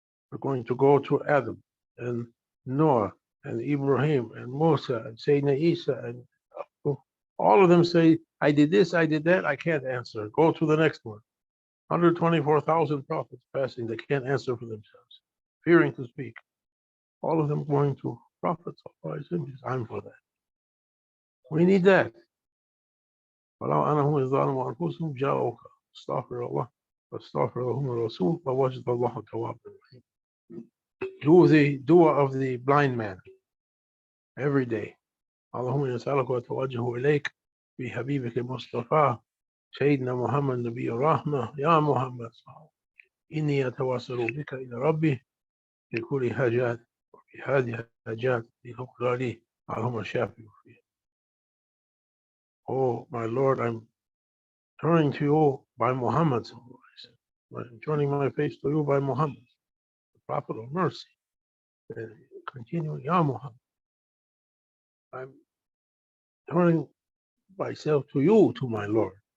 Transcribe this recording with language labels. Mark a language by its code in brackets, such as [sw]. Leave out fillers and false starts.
[en] We're going to go to Adam and Noah and Ibrahim and Musa and Sayyidina Isa, and all of them say, I did this, I did that, I can't answer. Go to the next one. 124,000 prophets passing, they can't answer for themselves, fearing to speak. All of them going to prophets. I'm for that. We need that. [ar] ولو أنهم ظلموا أنفسهم جاءوك استغفر الله واستغفر لهم الرسول فوجد الله توابا رحيم. [en] Do the dua of the blind man every day. [ar] اللهم نسألك وتوجه إليك بحبيبك المصطفى سيدنا محمد نبي الرحمة يا محمد إني أتواصل بك إلى ربي في كل حاجات وفي هذه الحاجات لتقضى لي اللهم شافي فيه. [en] Oh my Lord, I'm turning to you by Muhammad. I'm turning my face to you by Muhammad, the Prophet of mercy. And continuing, Ya Muhammad, I'm turning myself to you, to my Lord.